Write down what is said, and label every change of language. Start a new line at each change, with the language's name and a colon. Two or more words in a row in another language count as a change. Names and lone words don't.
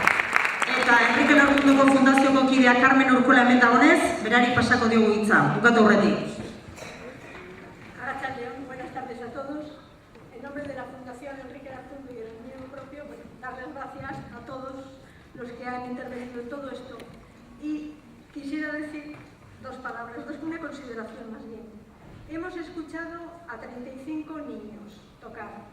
Basque: Eta Enrique Larkunduko Fundazioko kidea Carmen Urkola hemen dagonez, berari pasako diogu hitza, bukatu aurretik. Arratsaldeon,
Spanish: buenas tardes a todos. En nombre de la Fundación Enrique Larkundu y el mío propio, darles gracias a todos los que han intervenido en todo esto. Y quisiera decir dos palabras, una consideración más bien. Hemos escuchado a 35 niños tocar.